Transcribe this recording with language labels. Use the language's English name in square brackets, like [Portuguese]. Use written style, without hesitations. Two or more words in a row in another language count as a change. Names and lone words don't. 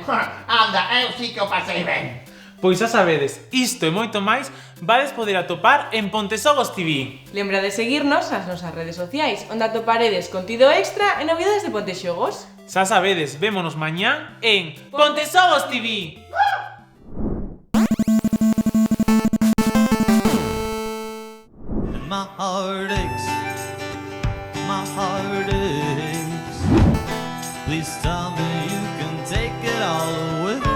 [Galician] Anda, eu sí que o pasei ben. Pois xa sabedes, isto e moito máis vades poder atopar en Pontesogos TV. Lembra de seguirnos nas nosas redes sociais, onde atoparedes contido extra e novidades de Pontexogos. Xa sabedes, vémonos mañá en Pontesogos TV. [English] My heart aches, my heart aches. Please tell me you can take it all away.